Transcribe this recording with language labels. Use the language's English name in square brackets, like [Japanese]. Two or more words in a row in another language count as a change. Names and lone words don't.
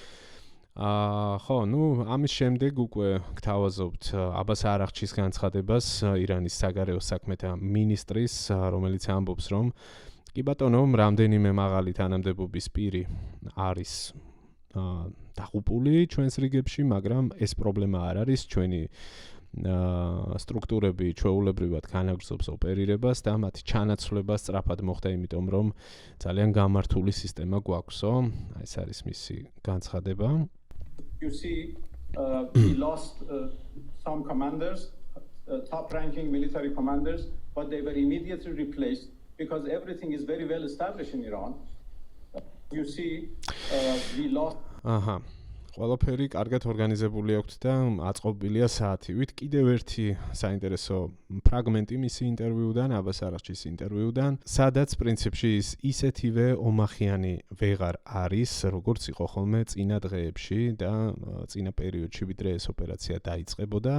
[Georgian] ხო, ამის შემდეგ უკვე გთავაზობთ აბას არაღჩის განცხადებას, ირანის საგარეო საქმეთა მინისტრის, რომელიც ამბობს, რომ კი ბატონო, რამდენიმე მაღალი თანამდებობის პირი არის დაღუპული ჩვენს რიგებში, მაგრამ ეს პრობლემა არ არის, ჩვენი სტრუქტურები ჩვეულებრივად განაგრძობს ოპერირებას და მათი ჩანაცვლება სწრაფად მოხდა, იმიტომ რომ ძალიან გამართული სისტემა გვაქვსო. ეს არის მისი განცხადება. [English] You see, we lost some commanders, top-ranking military commanders, but they were immediately replaced because everything is very well established in Iran. You see, we lost. [Georgian] ყველაფერი კარგად ორგანიზებული აქვს და აწყობილია საათივით. კიდევ ერთი საინტერესო ფრაგმენტი მისი ინტერვიუდან, აბას არაღჩის ინტერვიუდან, სადაც პრინციპში ისეთივე ომახიანი ვეღარ არის, როგორც იყო ხოლმე წინა დღეებში და წინა პერიოდში, ვიდრე ეს ოპერაცია დაიწყებოდა.